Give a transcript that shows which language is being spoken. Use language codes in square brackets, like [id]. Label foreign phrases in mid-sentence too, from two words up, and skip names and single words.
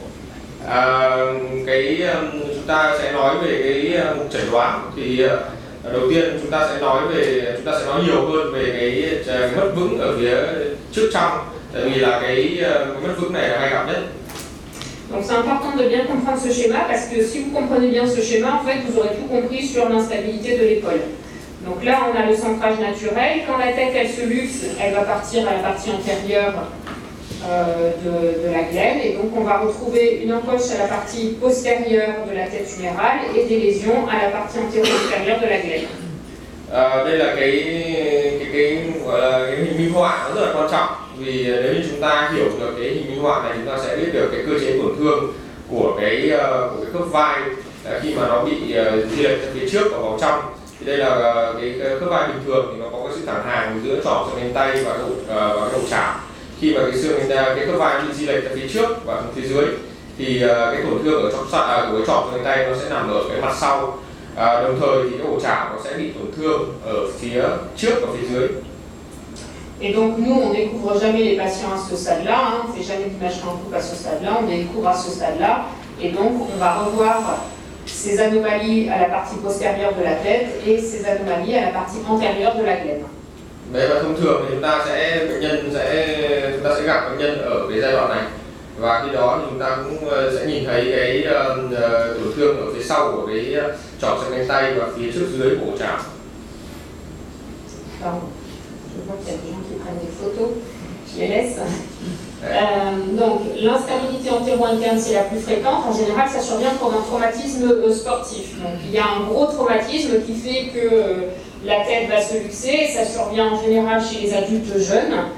[vi] Chúng ta sẽ nói về cái mục chẩn đoán. Thì đầu tiên chúng ta sẽ nói nhiều hơn về cái mất vững ở phía trước trong, tại vì là cái mất vững này là hay gặp nhất. [fr] Donc c'est important de bien comprendre ce schéma parce que si vous comprenez bien ce schéma, en fait vous aurez tout compris sur l'instabilité de l'épaule. Donc là on a le centrage naturel, quand la tête elle se luxe, elle va partir à la partie antérieure de la glène, et donc on va retrouver une encoche à la partie postérieure de la tête humérale et des lésions à la partie antéro-postérieure de la glène. [vi] Đây là cái gọi là cái hình minh họa, nó rất là quan trọng, vì nếu như chúng ta hiểu được cái hình minh họa này, chúng ta sẽ biết được cái cơ chế tổn thương của cái khớp vai khi mà nó bị di lệch phía trước và vào trong. Thì đây là cái khớp vai bình thường thì nó có cái sự thẳng hàng giữa trỏ xương cánh tay và cái đầu chảo. Khi mà cái khớp vai bị di lệch ra phía trước và phía dưới, thì cái tổn thương ở trong của cái trỏ xương cánh tay nó sẽ nằm ở cái mặt sau. Đồng thời thì cái ổ chảo nó sẽ bị tổn thương ở phía trước và phía dưới. [fr] Et donc nous on découvre jamais les patients à ce stade-là, on fait jamais d'imagerie en coupe à ce stade-là, on découvre à ce stade-là, et donc on va revoir ces anomalies à la partie postérieure de la tête et ces anomalies à la partie antérieure de la glène. [vi] Đấy, và thông thường thì chúng ta sẽ gặp bệnh nhân ở cái giai đoạn này, và khi đó thì chúng ta cũng sẽ nhìn thấy cái tổn thương ở phía sau của cái trỏ xương cánh tay và phía trước dưới của ổ chảo. [fr] Je vois qu'il y a des gens qui prennent des photos, je les laisse. Donc l'instabilité antéro-interne c'est la plus fréquente, en général ça survient pour un traumatisme sportif. Donc il y a un gros traumatisme qui fait que la tête va se luxer, et ça survient en général chez les adultes jeunes.